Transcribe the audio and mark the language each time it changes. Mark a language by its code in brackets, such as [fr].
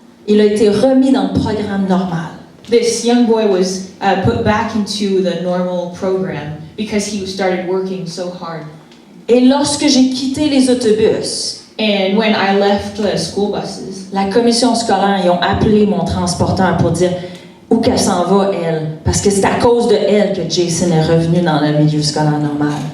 [fr] Il a été remis dans le programme normal. [en] This young boy was put back into the normal program because he started working so hard. [fr] Et lorsque j'ai quitté les autobus, [en] And when I left the school buses, [fr] la commission scolaire, ils ont appelé mon transporteur pour dire où qu'elle s'en va, elle. Parce que c'est à cause de elle que Jason est revenu dans le milieu scolaire normal.